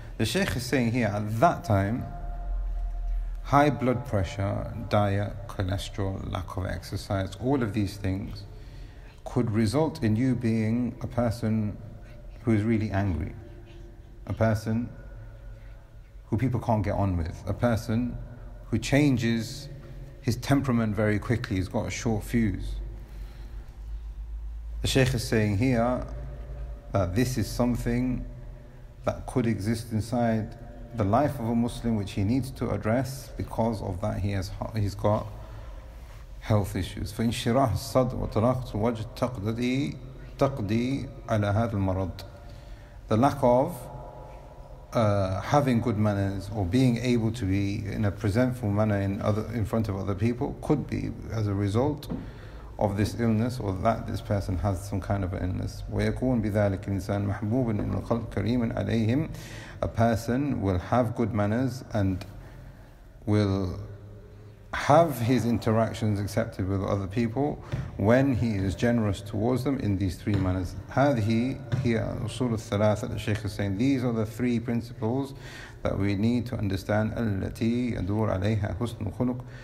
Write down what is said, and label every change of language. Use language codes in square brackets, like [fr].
[en] The Shaykh is saying here, at that time, high blood pressure, diet, cholesterol, lack of exercise, all of these things could result in you being a person who is really angry, a person who people can't get on with, a person who changes his temperament very quickly, he's got a short fuse. The Shaykh is saying here that this is something that could exist inside the life of a Muslim, which he needs to address. Because of that, he's got health issues. [ar] For انشراح الصدر وتلاقط الوجه تقضي على هذا المرض. [en] The lack of having good manners or being able to be in a presentful manner in front of other people could be as a result of this illness, or that this person has some kind of illness. [ar] ويكون بذلك الإنسان محبوبا إن الخلق كريما عليهم. [en] A person will have good manners and will have his interactions accepted with other people when he is generous towards them in these three manners. [ar] هذه هي أصول الثلاثة. [en] The Shaykh is saying these are the three principles that we need to understand. [ar] التي يدور عليها حسن الخلق.